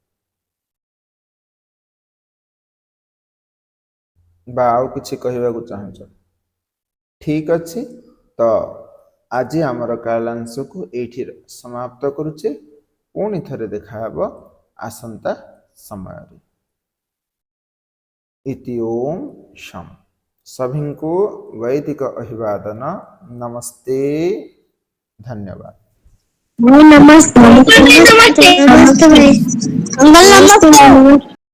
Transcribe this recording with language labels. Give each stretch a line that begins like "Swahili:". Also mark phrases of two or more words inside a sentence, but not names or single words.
Odia: ବା ଆଉ କିଛି କହିବା କୁ ଚାହୁଁଛ ଠିକ୍ ଅଛି ତ ଆଜି ଆମର କାଳାଂଶ କୁ ଏଠି ସମାପ୍ତ କରୁଛେ ପୁଣି ଥରେ ଦେଖା ହେବ ଆସନ୍ତା ସମୟ ରେ ଇତି ଓମ୍ ଶମ ସଭିଙ୍କୁ ବୈଦିକ ଅଭିବାଦନ ନମସ୍ତେ ଧନ୍ୟବାଦ। ଭାଇ ନମସ୍ତେ। ନମସ୍ତେ। ନମସ୍ତେ ଭାଇ। ଅଙ୍କଲ ନମସ୍ତେ।